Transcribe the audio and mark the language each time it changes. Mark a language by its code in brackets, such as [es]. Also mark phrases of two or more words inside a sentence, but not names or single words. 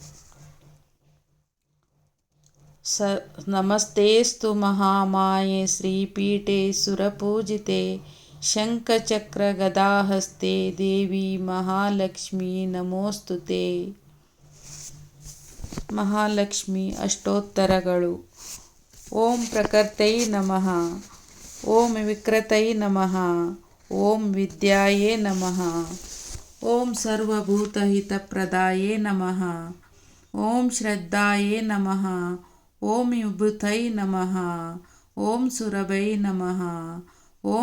[sa] ನಮಸ್ತೇಸ್ತು ಮಹಾಮಾಯೆ ಶ್ರೀಪೀಠೆ ಸುರಪೂಜಿತೆ ಶಂಖಚಕ್ರ ಗದಾಹಸ್ತೆ ದೇವಿ ಮಹಾಲಕ್ಷ್ಮಿ ನಮೋಸ್ತುತೆ. [kn] ಮಹಾಲಕ್ಷ್ಮಿ ಅಷ್ಟೋತ್ತರಗಳು. [sa] ಓಂ ಪ್ರಕೃತೈ ನಮಃ, ಓಂ ವಿಕೃತೈ ನಮಃ, ಓಂ ವಿದ್ಯಾಯೇ ನಮಃ, ಓಂ ಸರ್ವಭೂತಹಿತಪ್ರದಾಯೇ ನಮಃ, ಓಂ ಶ್ರದ್ಧಾಯೇ ನಮಃ, ಓಂ ವಿಭೂತೈ ನಮಃ, ಓಂ ಸುರಭೈ ನಮಃ, ಓಂ